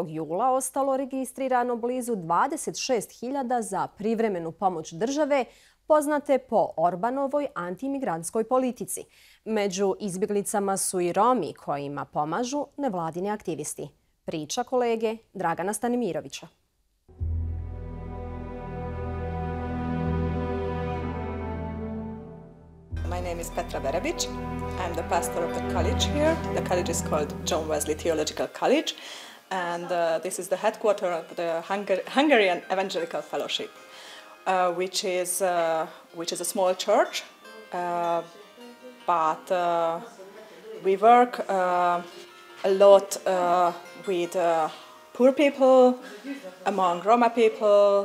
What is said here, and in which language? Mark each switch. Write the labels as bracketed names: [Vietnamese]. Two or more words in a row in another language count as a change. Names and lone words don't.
[Croatian] jula ostalo registrirano blizu 26.000 za privremenu pomoć države, poznate po Orbanovoj antimigrantskoj politici. Među izbjeglicama su i Romi kojima pomažu nevladini aktivisti. Priča kolege Dragana Stanimirovića. [English] My name is I'm the pastor of the college here. The college is called John Wesley Theological College, and this is the headquarters of the Hungarian Evangelical Fellowship, which is a small church, but we work a lot with poor people, among Roma people.